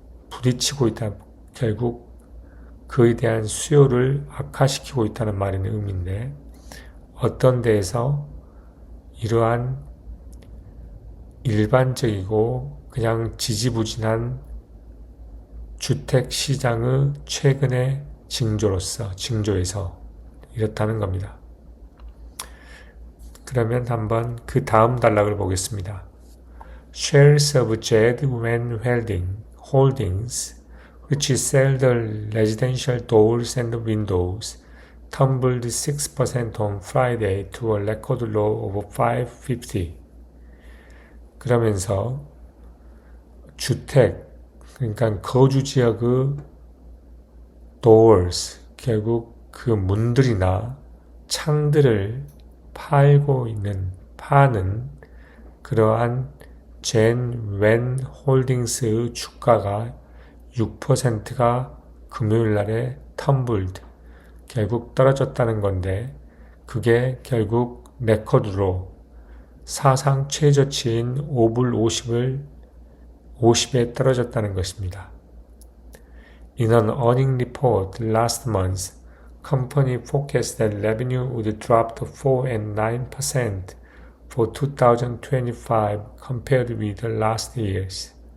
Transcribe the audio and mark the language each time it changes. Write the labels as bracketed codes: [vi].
[ko] 부딪히고 있다. 결국 그에 대한 수요를 악화시키고 있다는 말의 의미인데 어떤 데에서 이러한 일반적이고 그냥 지지부진한 주택 시장의 최근의 징조에서 이렇다는 겁니다. 그러면 한번 그 다음 단락을 보겠습니다. [en] Shares of Jed Wen Holdings, which sell the residential doors and windows, tumbled 6% on Friday to a record low of 550. [ko] 그러면서 주택, 그러니까 거주 지역의 doors, 결국 그 문들이나 창들을 파는 그러한 젠 홀딩스의 주가가 6%가 금요일 날에 텀블드, 결국 떨어졌다는 건데 그게 결국 레코드로 사상 최저치인 5불 50에 떨어졌다는 것입니다. [en] In an earning report last month, company forecast that revenue would drop to 4 and 9% for 2025 compared with last year's.